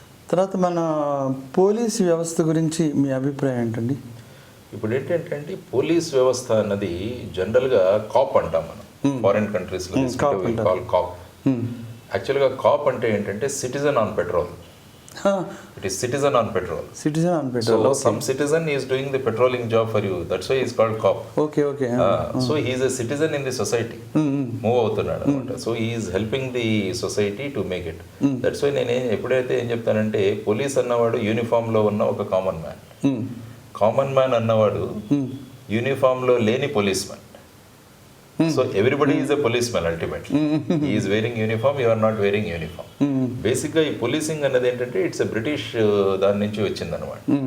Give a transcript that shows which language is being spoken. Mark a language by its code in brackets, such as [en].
[te] తర్వాత మన పోలీస్ వ్యవస్థ గురించి మీ అభిప్రాయం ఏంటండి? ఇప్పుడు ఏంటంటే పోలీస్ వ్యవస్థ అన్నది జనరల్గా కాప్ అంటాం మనం ఫారిన్ కంట్రీస్లో. కాప్ యాక్చువల్గా కాప్ అంటే ఏంటంటే [en] Citizen on patrol. It is citizen on patrol. Citizen on patrol. So some citizen is doing the patrolling job for you. That's why he is called cop. Okay. So he is a citizen in the society. [te] Move అవుతున్నాడు అనమాట. [en] So he is helping the society to make it. That's why [te] నేను ఎప్పుడైతే ఏం చెప్తానంటే police అన్నవాడు యూనిఫామ్లో ఉన్న ఒక common man. Common man అన్నవాడు యూనిఫామ్లో లేని police man. [en] So everybody is a police man ultimately. Is wearing uniform, you are not wearing uniform. [te] బేసిక్గా ఈ పోలీసింగ్ అనేది ఏంటంటే [en] it's a British [te] దాని నుంచి వచ్చిందనమాట.